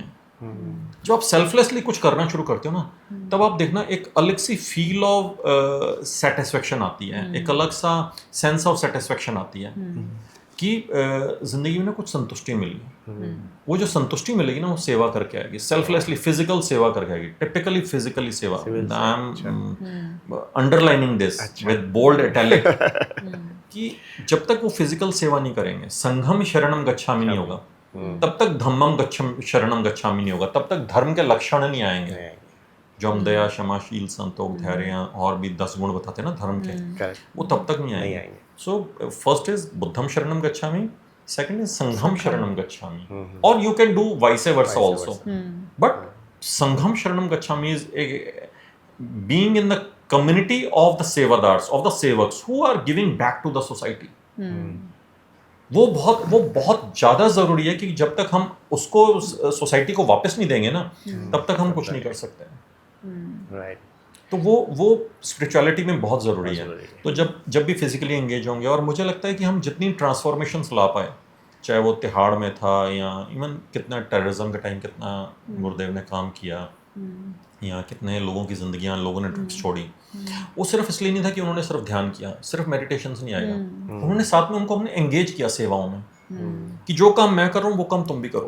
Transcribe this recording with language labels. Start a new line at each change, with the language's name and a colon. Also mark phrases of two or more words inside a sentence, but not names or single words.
Hindi: जब आप सेल्फलेसली कुछ करना शुरू करते हो ना, तब आप देखना एक अलग सी
English: feel of satisfaction
Hindi: आती है, एक अलग सा
English: sense of satisfaction
Hindi: आती है कि जिंदगी में ना कुछ संतुष्टि मिली। वो जो संतुष्टि मिलेगी ना, वो सेवा करके आएगी, सेल्फलेसली फिजिकल सेवा करके आएगी,
English: typically physically
Hindi: सेवा।
English: I am underlining this with bold italic
Hindi: कि जब तक वो फिजिकल सेवा नहीं करेंगे,
Pali: संघम शरणम गच्छामि
Hindi: नहीं होगा, तब तक
Pali: धम्मम शरणम गच्छामि
Hindi: नहीं होगा, तब तक धर्म के लक्षण नहीं आएंगे जो हम दया, क्षमा, शील, संतोष, धैर्य और भी 10 गुण बताते हैं ना धर्म के, वो तब तक नहीं आएंगे।
English: so first is
Pali: बुद्धम शरणम गच्छामि,
English: second is
Pali: संघम शरणम गच्छामि,
English: और you can do vice versa also, but
Pali: संघम शरणम गच्छामि
English: is being in the community of the sevadars, of the sevaks who are giving back to the society.
Hindi: वो बहुत ज़्यादा ज़रूरी है कि जब तक हम उसको सोसाइटी को वापस नहीं देंगे ना, तब तक हम कुछ नहीं कर सकते हैं। राइट। तो वो स्पिरिचुअलिटी में बहुत ज़रूरी है। तो जब भी फिजिकली एंगेज होंगे, और मुझे लगता है कि हम जितनी ट्रांसफॉर्मेशंस ला पाए, चाहे वो तिहाड़ में था या इवन कितना टेररिज्म के टाइम कितना गुरुदेव ने काम किया, या कितने लोगों की जिंदगियां लोगों ने ड्रग्स छोड़ी, वो सिर्फ इसलिए नहीं था कि उन्होंने सिर्फ ध्यान किया, सिर्फ मेडिटेशन से नहीं आएगा, उन्होंने साथ में उनको हमने एंगेज किया सेवाओं में, कि जो काम मैं कर रहा हूँ वो काम तुम भी करो।